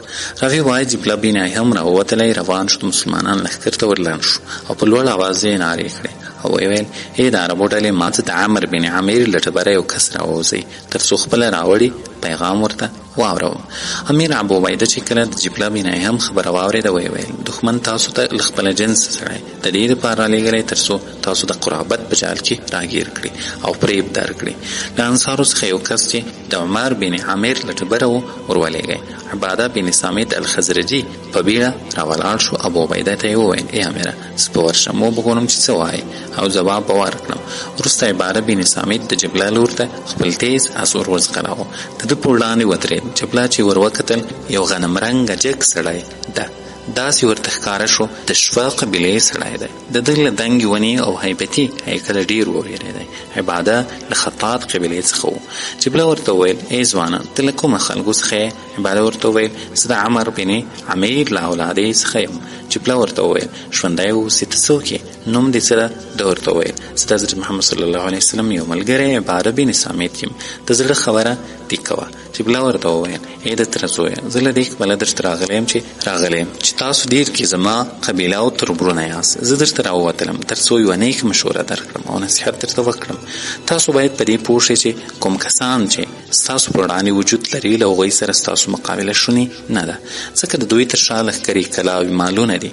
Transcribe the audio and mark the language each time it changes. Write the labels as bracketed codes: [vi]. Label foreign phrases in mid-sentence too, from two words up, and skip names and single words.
[ps] راوي وایي جبلا بن ایهم راووتلی، روان شو، مسلمانان لښکر ته ورلنډ شو او په لوړ اواز یې نارې کړې او ویل ای د عربو ډلې ما ته د عمر بن عامر له ټبره یو کس راووځئ تر څو خپله راوړي پیغام ورته واوروم. امیر ابو عبیده چې کله د جبلا بن ایهم خبره واورېده ویل دښمن تاسو ته له خپله جنس سړی د دې دپاره رالیږلی تر څو تاسو د قرابت په جال کې راګیر کړي او فریب درکړي. له انصارو څخه یو کس چې د عمر بن عامر له ټبره و ورولېږی، عباده بن صامت الخزرجي په بیړه راولاړ شو. ابو عبیده ته یې وویل ای امیره زه به ورشم وبګورم چې څه وایي او جواب به ورکړم. وروسته عباده بن صامت د جبلا لور ته خپل تیز اس ور وځغلاوه. د ده په وړاندې ودرېد. جبلا چې ور وکتل یو غنم رنګه جګ سړی ده داسې ورته ښکاره شو د شوه قبیلې سړی دی. د ده له دنګې ونې او هیبتي هیکله ډېر وویرېدی. عباده له خطاط قبیلې څخه و. جبله ورته وویل ای ځوانه ته له کومه خلکو څخه یې؟ عباده ورته وویل زه د عمر بن عمیر له اولادې څخه یم. جبله ورته وویل ژوندی اوسې ته څوک یې؟ نوم دې څه ده؟ ده ورته وویل زه د حضرت محمد [ar] صلی الله علیه وسلم [ps] یو ملګری عباده بن صامت یم. د زړه خبره دې کوه. جبله ورته وویل ای د تره زویه زه له دې کبله درته راغلی یم چې تاسو ډېر کې زما قبیله او تربرونه یاست. زه درته راووتلم تر څو یوه نیک مشوره درکړم او نصیحت درته وکړم. تاسو باید په دې پوه شئ چې کوم کسان چې ستاسو په وړاندې وجود لري له هغوی سره ستاسو مقابله شونې نه ده، ځکه د دوی تر شا لښکرې کلاوې مالونه دي.